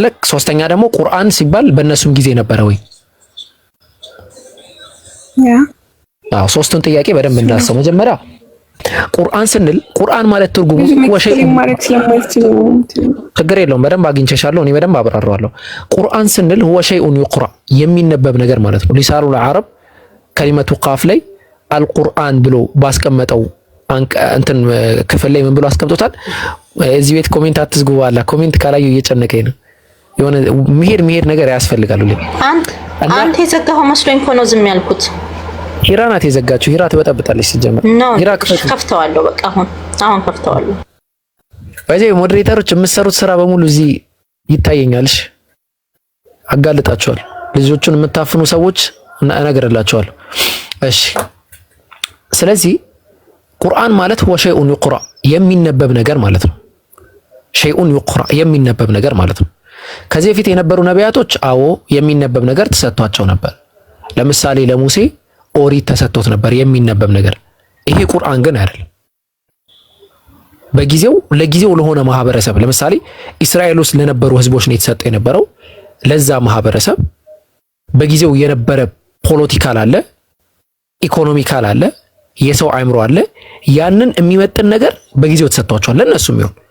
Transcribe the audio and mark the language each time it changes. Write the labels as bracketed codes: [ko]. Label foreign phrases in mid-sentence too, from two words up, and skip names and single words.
[am] ሶስተኛ ደግሞ ቁርአን ሲባል በእነሱም ጊዜ ነበረ ወይ? አዎ ሶስቱን ጥያቄ በደንብ እንዳሰው። መጀመሪያ ቁርአን ስንል ቁርአን ማለት ትርጉሙ ችግር የለውም በደንብ አግኝቼሻለሁ። እኔ በደንብ አብራራዋለሁ። ቁርአን ስንል [ar] هو شيء يقرأ [am] የሚነበብ ነገር ማለት ነው። ሊሳኑል አረብ ከሊመቱ ቃፍ ላይ አልቁርአን ብሎ ባስቀመጠው እንትን ክፍል ላይ ምን ብሎ አስቀምጦታል? እዚህ ቤት ኮሜንት አትዝጉ አላ ኮሜንት ካላዩ እየጨነቀኝ ነው። የሆነ መሄድ ነገር ያስፈልጋል። አንተ የዘጋኸው መስሎኝ እኮ ነው ዝም ያልኩት። ሂራ ናት የዘጋችው። ሂራ ትበጠብጣለች ሲጀመር። ሂራ ከፍተዋለሁ። በቃ አሁን ከፍተዋለሁ። በዚህ ሞዴሬተሮች የምትሰሩት ስራ በሙሉ እዚህ ይታየኛልሽ። አጋልጣቸዋል። ልጆቹን የምታፍኑ ሰዎች እነግርላቸዋለሁ። እሺ ስለዚህ ቁርአን ማለት [ar] هو شيء يقرأ [am] የሚነበብ ነገር ማለት ነው። [ar] شيء يقرأ [am] የሚነበብ ነገር ማለት ነው። ከዚህ በፊት የነበሩ ነቢያቶች አዎ የሚነበብ ነገር ተሰጥቷቸው ነበር። ለምሳሌ ለሙሴ ኦሪት ተሰጥቶት ነበር የሚነበብ ነገር። ይሄ ቁርአን ግን አይደለም። ለጊዜው ለሆነ ማህበረሰብ ለምሳሌ እስራኤል ውስጥ ለነበሩ ህዝቦች ነው የተሰጠው የነበረው። ለዛ ማህበረሰብ በጊዜው የነበረ ፖለቲካል አለ፣ ኢኮኖሚካል አለ፣ የሰው አእምሮ አለ። ያንን የሚመጥን ነገር በጊዜው ተሰጥቷቸዋል። ለነሱም ይሁን